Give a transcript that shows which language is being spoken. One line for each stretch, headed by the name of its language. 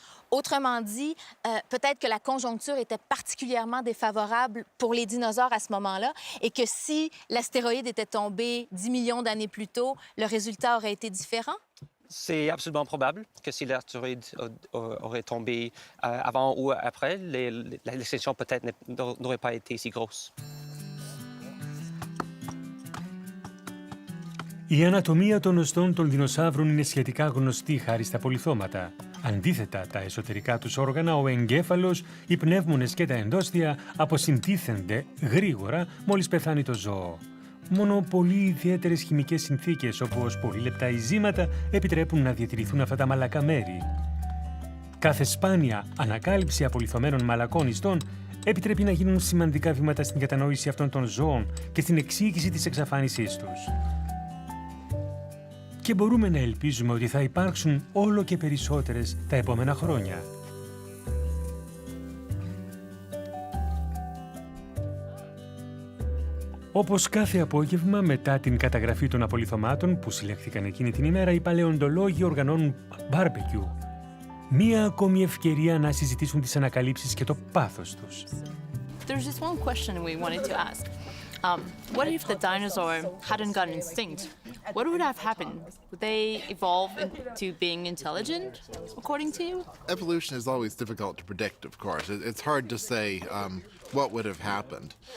French: Autrement dit, peut-être que la conjoncture était particulièrement défavorable pour les dinosaures à ce moment-là et que si l'astéroïde était tombé 10 millions d'années plus tôt, le résultat aurait été différent? C'est absolument probable que si l'astéroïde aurait tombé avant ou après, l'extinction peut-être n'aurait pas été si grosse.
Greek: Η ανατομία των οστών των δεινοσαύρων είναι σχετικά γνωστή χάρη στα πολιθώματα. Αντίθετα, τα εσωτερικά τους όργανα, ο εγκέφαλος, οι πνεύμονες και τα ενδόστια αποσυντίθενται γρήγορα μόλις πεθάνει το ζώο. Μόνο πολύ ιδιαίτερες χημικές συνθήκες, όπως πολύ λεπτά ειζήματα, επιτρέπουν να διατηρηθούν αυτά τα μαλακά μέρη. Κάθε σπάνια ανακάλυψη απολιθωμένων μαλακών ιστών επιτρέπει να γίνουν σημαντικά βήματα στην κατανόηση αυτών των ζώων και στην εξήγηση της εξαφάνισής τους. Και μπορούμε να ελπίζουμε ότι θα υπάρξουν όλο και περισσότερες τα επόμενα χρόνια. Όπως κάθε απόγευμα μετά την καταγραφή των απολιθωμάτων που συλλέχθηκαν εκείνη την ημέρα, οι παλαιοντολόγοι οργανώνουν barbecue. Μία ακόμη ευκαιρία να συζητήσουν τις ανακαλύψεις και το πάθος τους.
English: There's just one question we wanted to ask. What if the dinosaur hadn't got instinct? What would have happened? Would they evolve into being intelligent, according to you? Evolution is always difficult to predict, of course. It's hard to say what would have happened.